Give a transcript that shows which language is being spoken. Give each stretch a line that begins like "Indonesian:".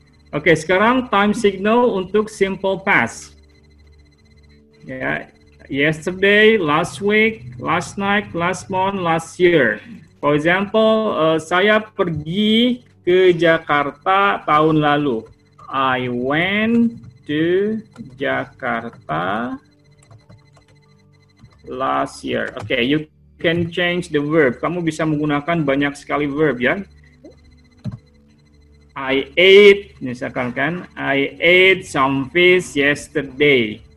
Indonesian: Oke, sekarang time signal untuk simple past.
English: Ya, yesterday, last week, last night, last month, last year. For example,
Indonesian: saya pergi ke Jakarta tahun lalu.
English: I went to Jakarta last year. Okay, you can change the verb.
Indonesian: Kamu bisa menggunakan banyak sekali verb ya.
English: I ate,
Indonesian: misalkan kan,
English: I ate some fish yesterday.